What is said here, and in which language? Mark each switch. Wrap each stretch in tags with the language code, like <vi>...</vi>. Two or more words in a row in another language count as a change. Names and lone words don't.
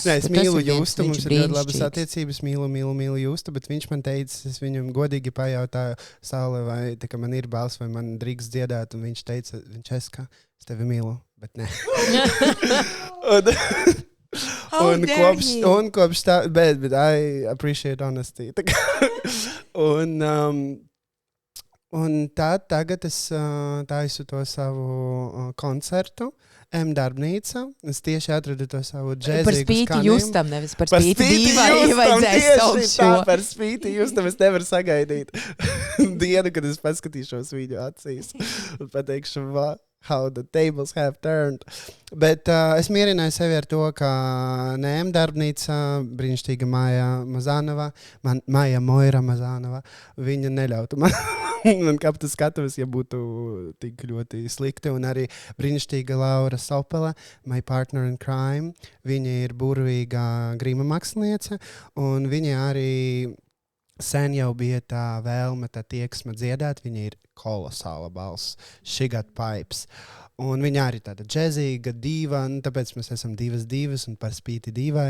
<lv>Nē, es mīlu Justu, mums ir ļoti labas attiecības, mīlu Justu, bet viņš man teica, es viņam godīgi pajautāju, Saule, vai tā, man ir balss, vai man drīkst dziedāt, un viņš teica, es tevi mīlu, bet ne. Un kopš tā, bet</lv> <en>I appreciate honesty.</en> <lv>Un tagad es taisu to savu koncertu, darbnīca. Es tieši atradu to savu džēzīgu Par spīti Justam, nevis par spīti Dīvai, vajadzēs saukt šo. Par spīti Justam es nevaru sagaidīt dienu, kad es paskatīšos viņu acīs un pateikšu,</lv> <en>how the tables have turned.</en> <lv>Bet es mierināju sevi ar to, ka NM darbnīca, brīnišķīga Maija Moira Mazanova, viņa neļautu man kāpt uz skatuves, ja būtu tik ļoti slikti. Un arī brīnišķīga Laura Sopele,</lv> <en>my partner in crime.</en> <lv>Viņa ir burvīga grīma māksliniece, un viņa arī sen jau bija tā vēlme, tā tieksme dziedāt. Viņa ir kolosāla balss,</lv> <en>Shigat Pipes.</en> <lv>Un viņa arī tāda džezīga, diva, tāpēc mēs esam divas un par spīti divai.</lv>